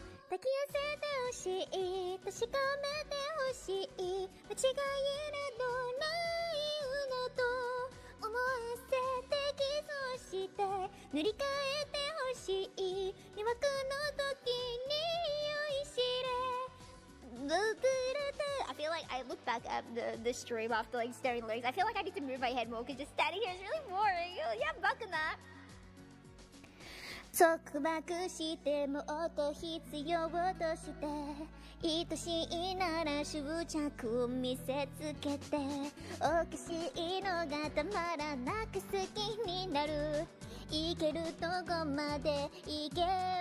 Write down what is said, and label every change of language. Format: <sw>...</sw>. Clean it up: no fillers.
<ja>抱き寄せてほしい確かめてほしい間違いなどないのと思わせてキスをして塗り替えてほしい魅惑の時に酔いしれ</ja> <en>I feel like I look back at the stream after like staring lyrics. I feel like I need to move my head more because just standing here is really boring. Yeah, I'm bucking that.</en> <ja>束縛してもっと必要として愛しいなら執着見せつけておかしいのがたまらなく好きになるいけるとこまで行けば</ja>